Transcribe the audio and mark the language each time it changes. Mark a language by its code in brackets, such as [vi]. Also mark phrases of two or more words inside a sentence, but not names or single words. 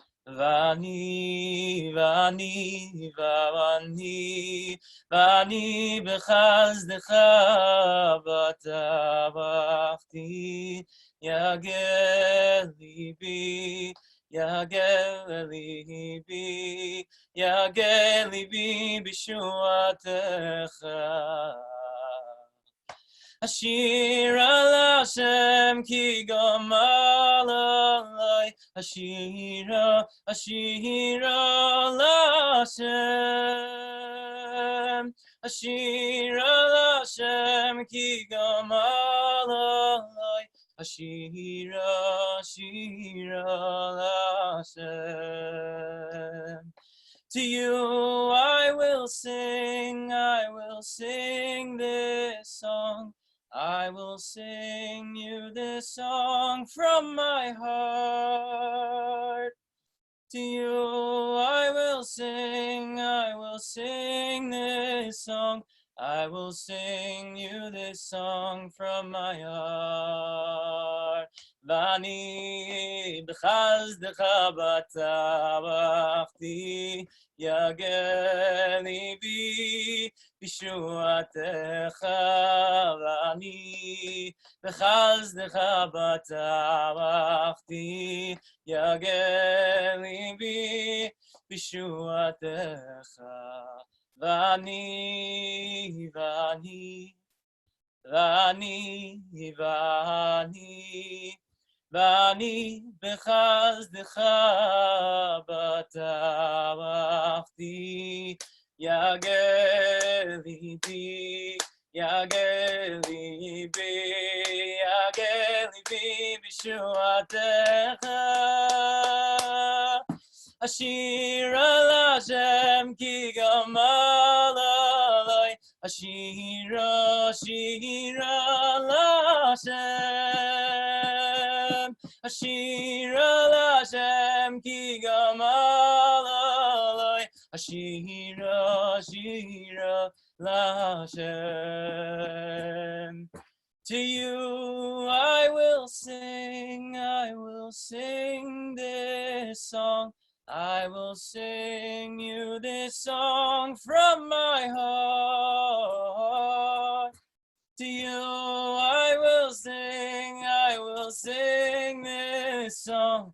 [he] ואני, ואני, ואני, ואני, בחסדך בטחתי, יגל לבי, יגל לבי, יגל לבי בישועתך. אשיר אל השם כי גמל עלי. אשירה אל השם. אשיר אל השם כי גמל עלי. אשירה אל השם. [en] To you I will sing this song. I will sing you this song from my heart. To you I will sing this song. I will sing you this song from my heart. [he] ואני בחסדך בטחתי יגל לבי בישועתך. ואני בחסדך בטחתי יגל לבי בישועתך. ואני, ואני, ואני, ואני, ואני, בחסדך בטחתי, יגל לבי, יגל לבי, יגל לבי בישועתך. אשיר אל השם כי גמל עלי. אשיר אל השם. אשיר אל השם כי גמל עלי. אשיר אל השם. [en] To you I will sing this song. I will sing you this song from my heart. To you I will sing this song.